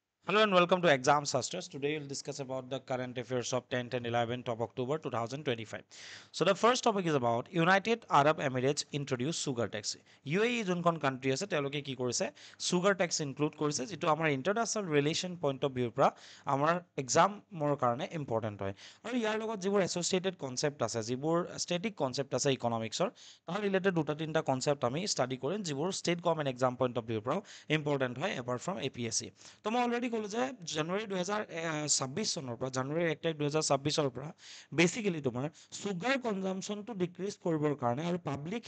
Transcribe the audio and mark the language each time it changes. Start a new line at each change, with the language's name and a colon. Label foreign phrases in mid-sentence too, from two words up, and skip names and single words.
English: Hello and welcome to Exam Sastras. Today we'll discuss about the current affairs of 10th and 11th of October 2025. So the first topic is about United Arab Emirates introduce sugar tax.
Assamese: UAE যোনখন country আছে তেওঁলোকে কি কৰিছে
English: sugar tax
Assamese: include কৰিছে যিটো আমাৰ
English: international relation point of view
Assamese: পৰা আমাৰ এক্সামৰ কাৰণে ইম্পৰ্টেণ্ট হয় আৰু ইয়াৰ লগত যিবোৰ
English: associated concept
Assamese: আছে যিবোৰ
English: static concept
Assamese: আছে ইকনমিক্সৰ তাৰ ৰিলেটেড দুটা তিনিটা কনচেপ্ট আমি ষ্টাডি কৰিম যিবোৰ
English: state government exam point of viewৰ
Assamese: পৰাও ইম্পৰ্টেণ্ট হয়
English: apart from
Assamese: APSC তো মই অলৰেডি ক'লোঁ যে জানুৱাৰী 2026 চনৰ পৰা জানুৱাৰী 1 তাৰিখ 2026ৰ পৰা বেচিকেলি তোমাৰ
English: sugar consumptionটো
Assamese: ডিক্ৰিজ কৰিবৰ কাৰণে আৰু পাব্লিক